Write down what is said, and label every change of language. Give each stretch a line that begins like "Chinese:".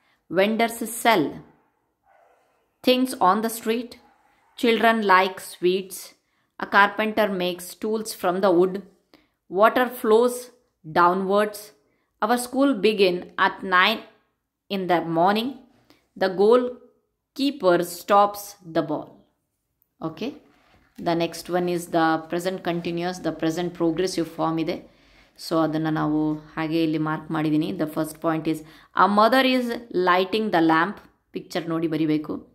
English: Vendors sell things on the street. Children like sweets. A carpenter makes tools from the wood. Water flows downwards. Our school begin at 9 in the morning. The goalkeeper stops the ball. Okay, the next one is the present continuous, the present progressive form ಇದೆ.
Kannada: So ಅದನ್ನು ನಾವು ಹಾಗೆ ಇಲ್ಲಿ mark ಮಾಡಿದ್ದೀನಿ.
English: the first point is a mother is lighting the lamp,
Kannada: picture ನೋಡಿ ಬರಿಬೇಕು.